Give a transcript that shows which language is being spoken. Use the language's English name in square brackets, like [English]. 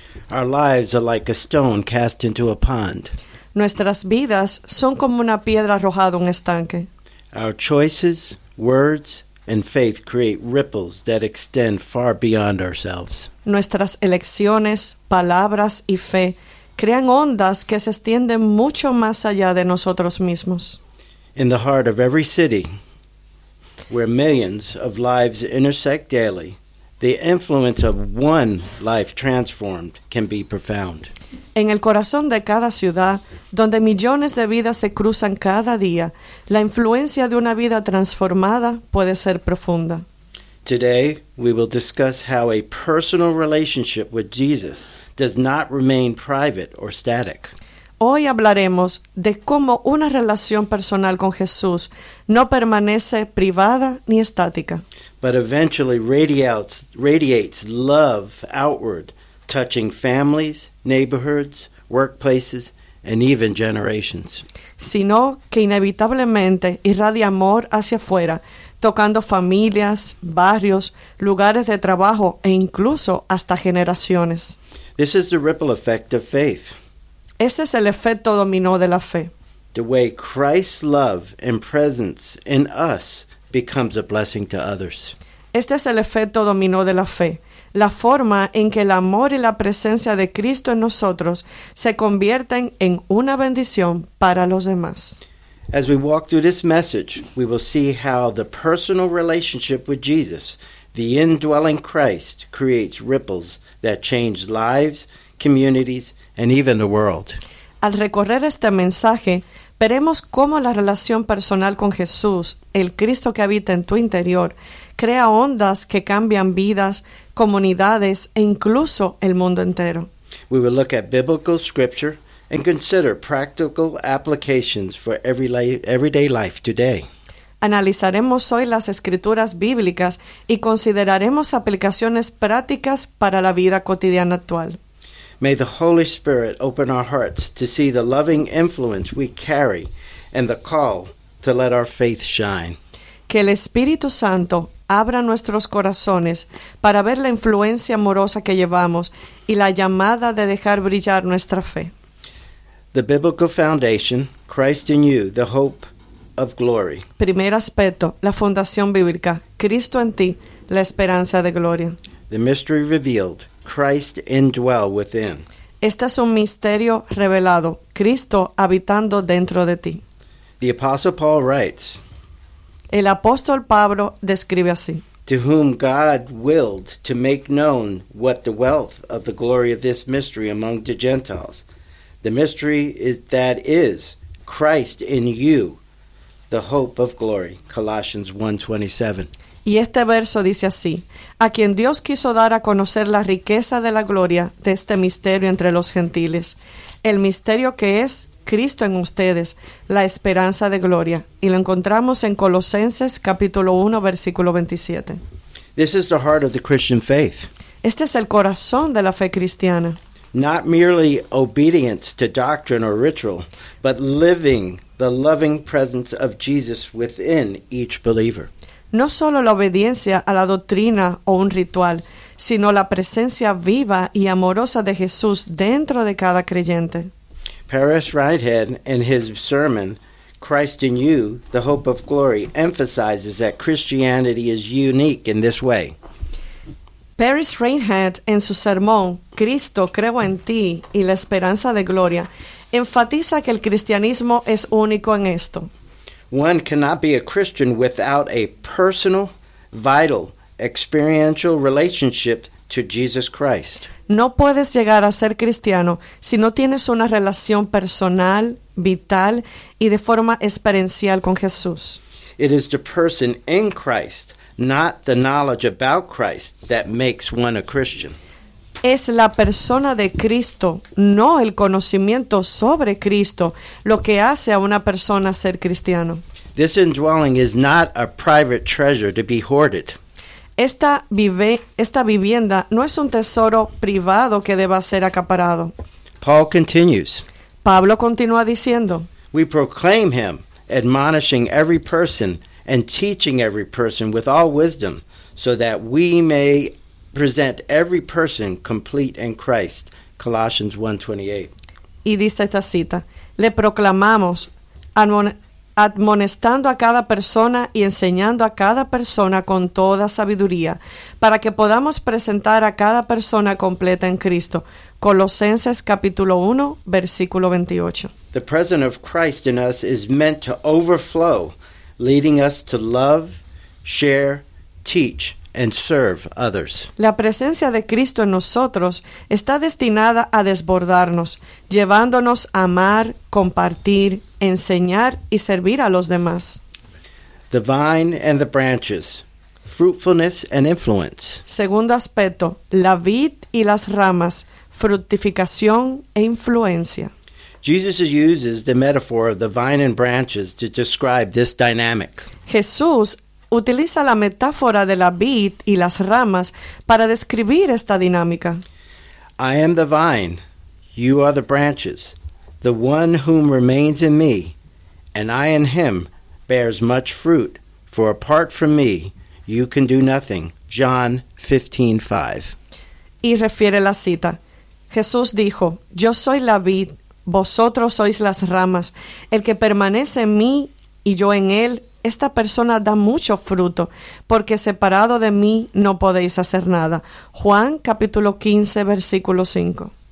[English] Our lives are like a stone cast into a pond. [Spanish] Nuestras vidas son como una piedra arrojada a un estanque. [English] Our choices, words, and faith create ripples that extend far beyond ourselves. [Spanish] Nuestras elecciones, palabras y fe crean ondas que se extienden mucho más allá de nosotros mismos. [English] In the heart of every city, where millions of lives intersect daily, the influence of one life transformed can be profound. [Spanish] En el corazón de cada ciudad, donde millones de vidas se cruzan cada día, la influencia de una vida transformada puede ser profunda. [English] Today, we will discuss how a personal relationship with Jesus does not remain private or static. [Spanish] Hoy hablaremos de cómo una relación personal con Jesús no permanece privada ni estática, [English] but eventually radiates love outward, touching families, neighborhoods, workplaces, and even generations. [Spanish] Sino que inevitablemente irradia amor hacia afuera, tocando familias, barrios, lugares de trabajo e incluso hasta generaciones. [English] This is the ripple effect of faith. [Spanish] Ese es el efecto dominó de la fe. [English] The way Christ's love and presence in us becomes a blessing to others. [Spanish] Este es el efecto dominó de la fe. La forma en que el amor y la presencia de Cristo en nosotros se convierten en una bendición para los demás. [English] As we walk through this message, we will see how the personal relationship with Jesus, the indwelling Christ, creates ripples that change lives, communities, and even the world. [Spanish] Al recorrer este mensaje, veremos cómo la relación personal con Jesús, el Cristo que habita en tu interior, crea ondas que cambian vidas, comunidades e incluso el mundo entero. [English] We will look at biblical scripture and consider practical applications for everyday life today. [Spanish] Analizaremos hoy las escrituras bíblicas y consideraremos aplicaciones prácticas para la vida cotidiana actual. [English] May the Holy Spirit open our hearts to see the loving influence we carry and the call to let our faith shine. [Spanish] Que el Espíritu Santo abra nuestros corazones para ver la influencia amorosa que llevamos y la llamada de dejar brillar nuestra fe. [English] The biblical foundation, Christ in you, the hope of glory. [Spanish] Primer aspecto, la fundación bíblica, Cristo en ti, la esperanza de gloria. [English] The mystery revealed, Christ indwell within. [Spanish] Este es un misterio revelado, Cristo habitando dentro de ti. [English] The apostle Paul writes. [Spanish] El apóstol Pablo describe así. [English] To whom God willed to make known what the wealth of the glory of this mystery among the Gentiles. The mystery is that is Christ in you, the hope of glory. Colossians 1:27. [Spanish] Y este verso dice así, a quien Dios quiso dar a conocer la riqueza de la gloria de este misterio entre los gentiles, el misterio que es Cristo en ustedes, la esperanza de gloria. Y lo encontramos en Colosenses capítulo 1, versículo 27. [English] This is the heart of the Christian faith. [Spanish] Este es el corazón de la fe cristiana. [English] Not merely obedience to doctrine or ritual, but living the loving presence of Jesus within each believer. [Spanish] No solo la obediencia a la doctrina o un ritual, sino la presencia viva y amorosa de Jesús dentro de cada creyente. [English] Paris Reinhard, in his sermon, Christ in You, the Hope of Glory, emphasizes that Christianity is unique in this way. [Spanish] Paris Reinhard, en su sermón, Cristo, creo en ti y la esperanza de gloria, enfatiza que el cristianismo es único en esto. [English] One cannot be a Christian without a personal, vital, experiential relationship to Jesus Christ. [Spanish] No puedes llegar a ser cristiano si no tienes una relación personal, vital y de forma experiencial con Jesús. [English] It is the person in Christ, not the knowledge about Christ, that makes one a Christian. [Spanish] Es la persona de Cristo, no el conocimiento sobre Cristo, lo que hace a una persona ser cristiano. [English] This indwelling is not a private treasure to be hoarded. [Spanish] Esta vivienda no es un tesoro privado que deba ser acaparado. [English] Paul continues. [Spanish] Pablo continúa diciendo. [English] We proclaim him, admonishing every person and teaching every person with all wisdom, so that we may present every person complete in Christ. Colossians 1:28. [Spanish] Y dice esta cita. Le proclamamos, admonestando a cada persona y enseñando a cada persona con toda sabiduría, para que podamos presentar a cada persona completa en Cristo. Colosenses capítulo 1, versículo 28. [English] The presence of Christ in us is meant to overflow, leading us to love, share, teach, and serve others. [Spanish] La presencia de Cristo en nosotros está destinada a desbordarnos, llevándonos a amar, compartir, enseñar y servir a los demás. [English] The vine and the branches, fruitfulness and influence. [Spanish] Segundo aspecto, la vid y las ramas, fructificación e influencia. [English] Jesus uses the metaphor of the vine and branches to describe this dynamic. [Spanish] Jesús utiliza la metáfora de la vid y las ramas para describir esta dinámica. [English] I am the vine, you are the branches. The one whom remains in me, and I in him, bears much fruit, for apart from me, you can do nothing. John 15:5. [Spanish] Y refiere la cita. Jesús dijo, yo soy la vid, vosotros sois las ramas. El que permanece en mí y yo en él, esta persona da mucho fruto, porque separado de mí no podéis hacer nada. Juan capítulo 15, versículo 5.